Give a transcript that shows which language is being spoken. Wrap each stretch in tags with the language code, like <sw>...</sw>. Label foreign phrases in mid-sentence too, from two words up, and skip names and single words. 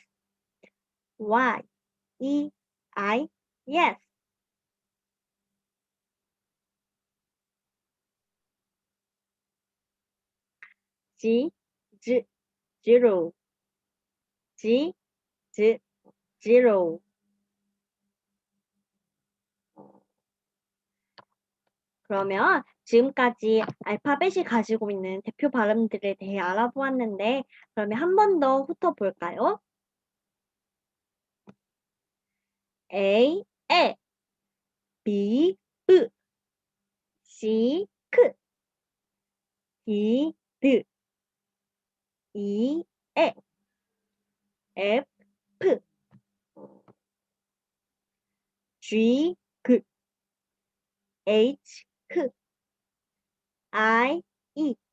<en>Y, yes. G, zero. G, zero.</en> <ko>그러면 지금까지 알파벳이 가지고 있는 대표 발음들에 대해 알아보았는데, 그러면 한 번 더 훑어볼까요?</ko> <en>A, B, C, D, E, F, G, H, I, E,</en>